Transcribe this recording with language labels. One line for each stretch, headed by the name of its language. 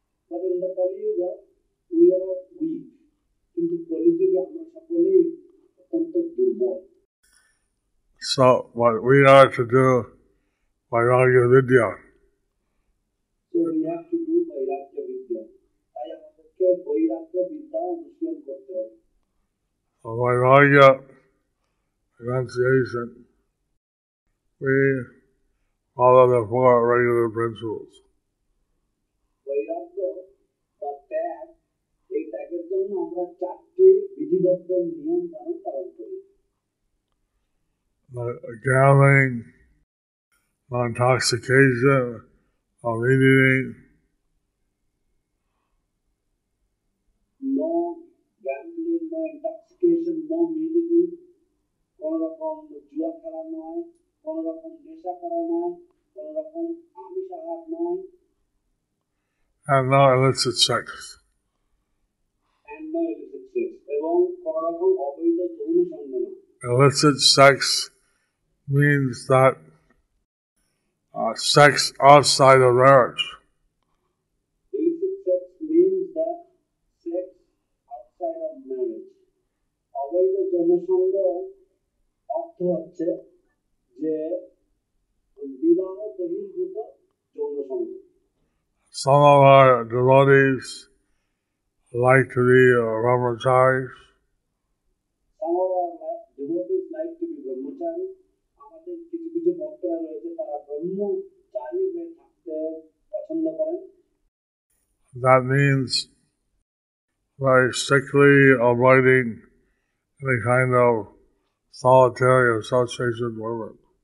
English: But in the Kali Yuga, we are weak.
Bangla: কিন্তু কলিযুগে আমরা সকলেই অত্যন্ত দুর্বল।
English: So what we are to do Vairagya Vidya. So we have to do Vairagya Vidya.
Bangla: তাই আমাদেরকে বৈরাগ্য বিদ্যা অনুশীলন করতে হবে।
English: Vairagya renunciation, we follow the 4 regular principles.
Bangla: বৈরাগ্য বা ত্যাগ, এই ত্যাগের জন্য আমরা 4টি বিধিবদ্ধ নিয়ম কানুন পালন করি।
English: Gambling, non-intoxication, eating, No gambling, no intoxication, no meat eating,
Bangla: কোনো রকম জুয়া খেলা নয়, কোনো রকম নেশা করা নয়, কোনো রকম আমিষ আহার নয়,
English: and no illicit sex. and no illicit sex,
Bangla: এবং কোনো রকম অবৈধ যৌন সঙ্গ নয়।
English: Illicit sex means that sex outside of marriage. Illicit sex means that sex outside of marriage.
Bangla: অবৈধ যৌনসঙ্গ অর্থ হচ্ছে যে বিবাহ বহির্ভূত যৌনসঙ্গ।
English: Some of our devotees like to be brahmacharis. Some of our devotees like to be brahmachari.
Bangla: আমাদের কিছু কিছু ভক্তরা রয়েছে তারা ব্রহ্মচারী হয়ে থাকতে পছন্দ করেন।
English: That means very strictly avoiding any kind of solitary association with women.